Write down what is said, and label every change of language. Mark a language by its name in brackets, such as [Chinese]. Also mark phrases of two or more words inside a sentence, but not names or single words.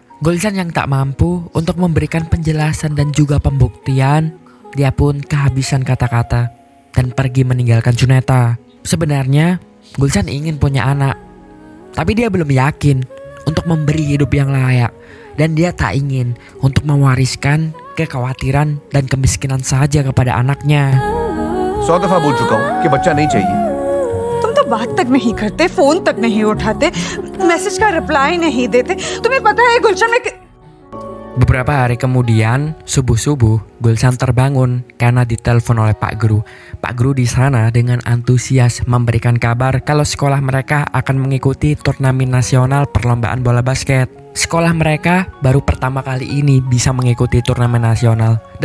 [Indonesian] Gulsan yang tak mampu untuk memberikan penjelasan dan juga pembuktian, dia pun kehabisan kata-kata dan pergi meninggalkan Suneta. Sebenarnya, Gulsan ingin punya anak, tapi dia belum yakin untuk memberi hidup yang layak. Dan dia tak ingin untuk mewariskan kekhawatiran dan kemiskinan saja kepada anaknya. [Hindi] 100 दफा बोल चुका हूँ कि बच्चा नहीं चाहिए तुम तो बात तक नहीं करते, फोन तक नहीं उठाते, मैसेज का रिप्लाई नहीं देते। तुम्हें पता है गुलशन में [Indonesian] Beberapa hari kemudian, subuh-subuh, Gulsan terbangun karena ditelepon oleh Pak Guru. Pak Guru di sana dengan antusias memberikan kabar kalau sekolah mereka akan mengikuti turnamen nasional perlombaan bola basket. Sekolah mereka baru pertama kali ini bisa mengikuti turnamen nasional.